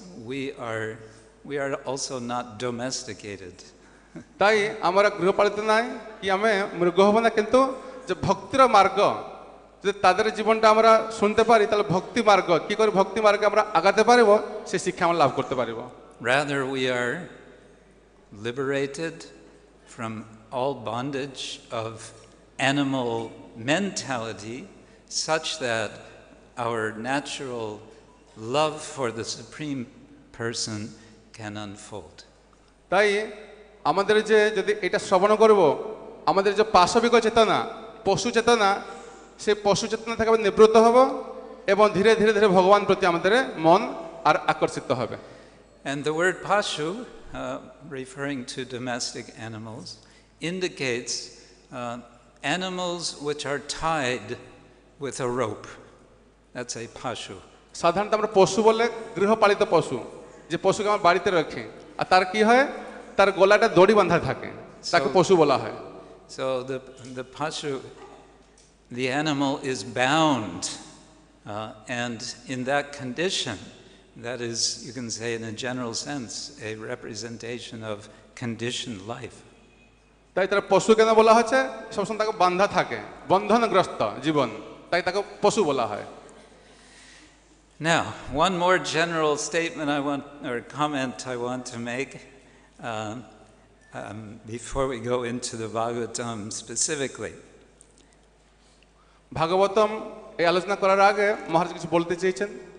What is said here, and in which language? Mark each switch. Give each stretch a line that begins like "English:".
English: We are also not domesticated.
Bangla: তাই আমরা গৃহপালিত নাই কি আমি মৃগ হব না, কিন্তু যে ভক্তির মার্গ যদি তাদের জীবনটা আমরা শুনতে পারি তাহলে ভক্তি মার্গ কি করে ভক্তি মার্গে আমরা আগাতে পারব সে শিক্ষা আমরা লাভ করতে পারব।
English: Rather we are liberated from all bondage of animal mentality, such that our natural love for the Supreme Person can unfold.
Bangla: তাই আমাদের যে যদি এটা শ্রবণ করব আমাদের যে পাশবিক চেতনা পশু চেতনা সেই পশু চেতনা থেকে আমরা নিবৃত্ত হব এবং ধীরে ধীরে ধীরে ভগবান প্রতি আমাদের মন আর আকর্ষিত হবে।
English: And the word pashu, referring to domestic animals, indicates animals which are tied with a rope. That's a pashu.
Bangla: সাধারণত আমরা পশু বলে গৃহপালিত পশু, যে পশুকে আমরা বাড়িতে রাখি আর তার কি হয় তার গলাটা দড়ি বাঁধা থাকে, তাকে পশু বলা হয়।
English: So the pashu, the animal is bound, and in that condition that is, you can say in a general sense, a representation of conditioned life.
Bangla: তাই তার পশু কেন বলা হচ্ছে? সবসময় তাকে বান্ধা থাকে, বন্ধনগ্রস্ত জীবন, তাই তাকে পশু বলা হয়।
English: Now, one more general statement or comment I want to make before we go into the Bhagavatam specifically.
Bangla: Bhagavatam এই আলোচনা করার আগে মহারাজ কিছু বলতে চেয়েছেন।